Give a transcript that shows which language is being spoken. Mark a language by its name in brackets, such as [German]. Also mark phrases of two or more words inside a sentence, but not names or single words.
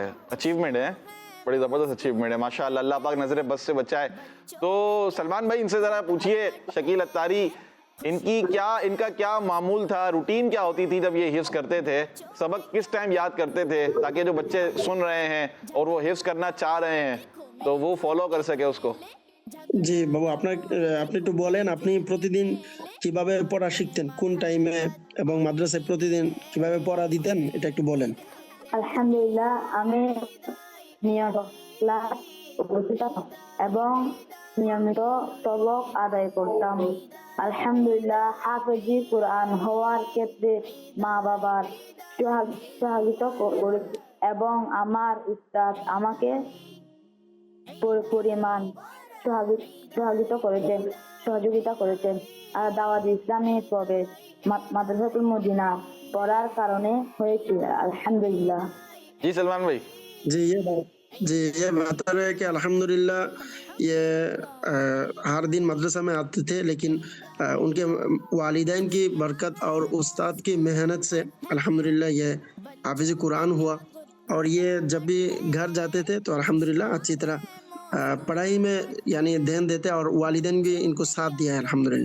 [Urdu] اچیومنٹ ہے, بڑی زبردست اچیومنٹ ہے ماشاءاللہ, اللہ پاک نظر بس سے بچائے. تو سلمان بھائی ان سے ذرا پوچھیے, شکیل اتاری ان کا کیا معمول تھا, روٹین کیا ہوتی تھی جب یہ حفظ کرتے تھے, سبق کس ٹائم یاد کرتے تھے تاکہ جو بچے سن رہے ہیں اور وہ حفظ کرنا چاہ رہے ہیں تو وہ فالو کر سکے اس کو؟ [Bangla] জি বাবু, আপনি একটু বলেন আপনি প্রতিদিন কিভাবে পড়া শিখতেন, কোন টাইমে এবং মাদ্রাসায় প্রতিদিন কিভাবে পড়া দিতেন, এটা একটু বলেন. আলহামদুলিল্লাহ, আমি নিয়মিত ক্লাস উপস্থিত এবং নিয়মিত সবক আদায় করতাম. আলহামদুলিল্লাহ, হাফেজি কোরআন হওয়ার ক্ষেত্রে মা বাবার সহযোগিতা করে এবং আমার উস্তাদ আমাকে পরিমাণ সহযোগিতা করেছেন. আর দাওয়াত ইসলামী প্রবেশ মাদ্রাসাতুল মদিনা পড়ার কারণে হয়েছিল আলহামদুলিল্লাহ. [Urdu] جی سلمان بھائی. جی یہ بہتر ہے کہ الحمدللہ یہ ہر دن مدرسہ میں آتے تھے, لیکن ان کے والدین کی برکت اور استاد کی محنت سے الحمدللہ یہ حافظ قرآن ہوا, اور یہ جب بھی گھر جاتے تھے تو الحمدللہ اچھی طرح پڑھائی میں یعنی دھیان دیتے, اور والدین بھی ان کو ساتھ دیا ہے الحمدللہ.